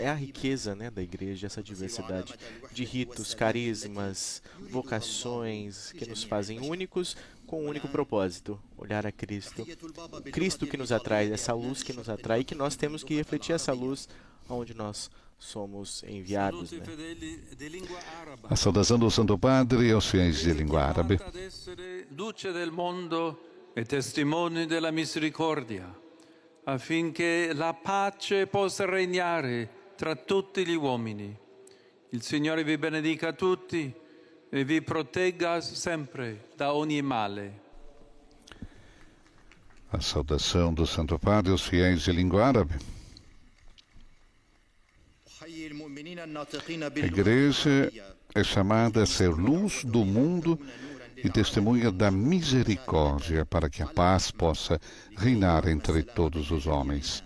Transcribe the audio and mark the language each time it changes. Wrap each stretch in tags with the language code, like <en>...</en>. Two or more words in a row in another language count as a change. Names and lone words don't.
<pt>É a riqueza, né, da Igreja, essa diversidade de ritos, carismas, vocações que nos fazem únicos com um único propósito, olhar a Cristo. Cristo que nos atrai, essa luz que nos atrai, e que nós temos que refletir essa luz onde nós somos enviados, né? A saudação do Santo Padre aos fiéis de língua árabe.</pt> <it>Luce del mondo e testimoni della misericordia, affinché la pace possa regnare tra tutti gli uomini. Il Signore vi benedica tutti e vi protegga sempre da ogni male.</it> <pt>A saudação do Santo Padre aos fiéis de língua árabe. A igreja é chamada a ser luz do mundo e testemunha da misericórdia para que a paz possa reinar entre todos os homens.</pt>